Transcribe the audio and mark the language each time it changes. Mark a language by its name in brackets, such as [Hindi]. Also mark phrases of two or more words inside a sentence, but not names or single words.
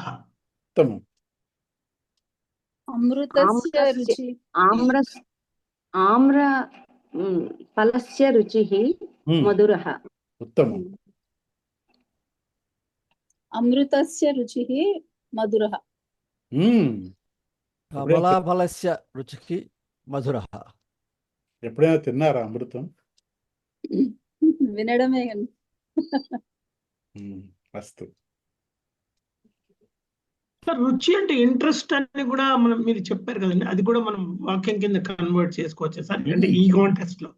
[Sanskrit] उत्तमम्। अमृतस्य रुचिः आम्र फलस्य रुचिः मधुरः। उत्तमम्। अमृतस्य रुचिः मधुरः। कमलाफलस्य रुचिकि मधुरः. [Telugu] ఎప్పుడైనా తిన్నారా అమృతం? వినడమే. [Sanskrit] అస్తు. [Telugu] రుచి అంటే ఇంట్రెస్ట్ అని కూడా మనం మీరు చెప్పారు కదండి, అది కూడా మనం వాక్యం కింద కన్వర్ట్ చేసుకోవచ్చు సార్, అంటే ఈ కాంటెక్స్ట్ లో.